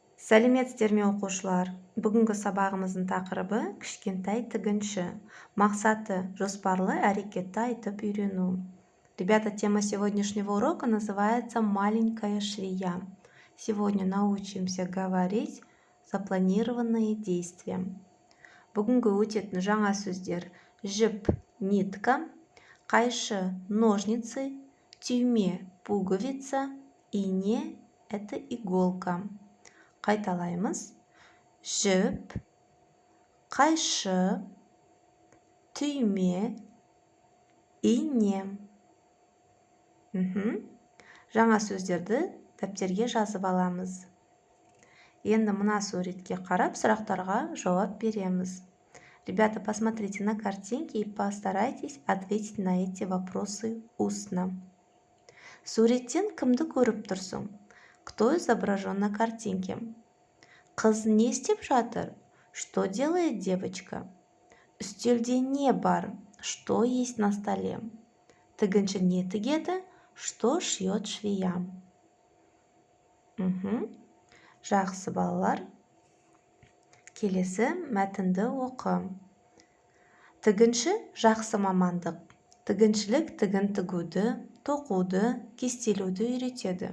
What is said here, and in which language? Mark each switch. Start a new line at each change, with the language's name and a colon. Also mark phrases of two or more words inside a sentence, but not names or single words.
Kazakh: Сәлеметсіздер ме оқушылар? Бүгінгі сабағымыздың тақырыбы кішкентай тігінші. Мақсаты жоспарлы әрекетті айтып үйрену.
Russian: Ребята, тема сегодняшнего урока называется «Маленькая швея». Сегодня научимся говорить запланированные действия.
Kazakh: Бүгінгі өтетін жаңа сөздер: жіп, нитка, қайшы, ножницы, түйме, пуговица, ине –
Russian: это иголка.
Kazakh: Қайталаймыз: жіп, қайшы, түйме, ине. Жаңа сөздерді дәптерге жазып аламыз. Енді мына суретке қарап, сұрақтарға жауап береміз.
Russian: Ребята, посмотрите на картинки и постарайтесь ответить на эти вопросы устно.
Kazakh: Суреттен кімді көріп тұрсың?
Russian: Кто изображен на картинке?
Kazakh: Қыз не істеп жатыр?
Russian: Что делает девочка?
Kazakh: Үстелде не бар?
Russian: Что есть на столе?
Kazakh: Тігінші не тігеді?
Russian: Что шьет швея?
Kazakh: Жақсы балалар. Келесі мәтінді оқы. Тігінші жақсы мамандық. Тігіншілік тігін тігуді, тоқуды, кестелеуді үйретеді.